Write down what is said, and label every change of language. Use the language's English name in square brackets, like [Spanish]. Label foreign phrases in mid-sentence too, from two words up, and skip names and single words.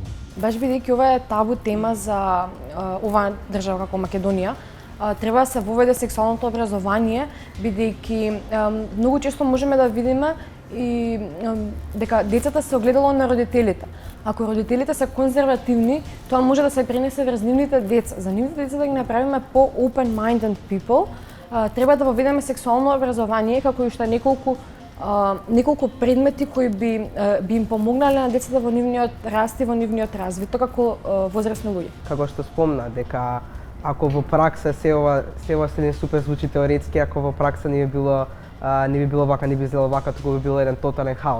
[Macedonian] Баш бидејќи ова е табу тема за оваа држава како Македонија, треба да се воведе сексуалното образование, бидејќи многу често можеме да видиме и дека децата се огледало на родителите. Ако родителите се конзервативни, тоа може да се пренесе врз нивните деца. За нивните деца да ги направиме по- [English] open-minded people, [Macedonian] треба да воведеме сексуално образование како и уште неколку предмети кои би им помогнале на децата во нивниот раст и во нивниот развиток како возрастни луѓе. Како што спомна, дека ако во пракса се ова супер звучи теоретски, ако во пракса не би било вака, не би изгледало вака, туку би било еден тотален хаос.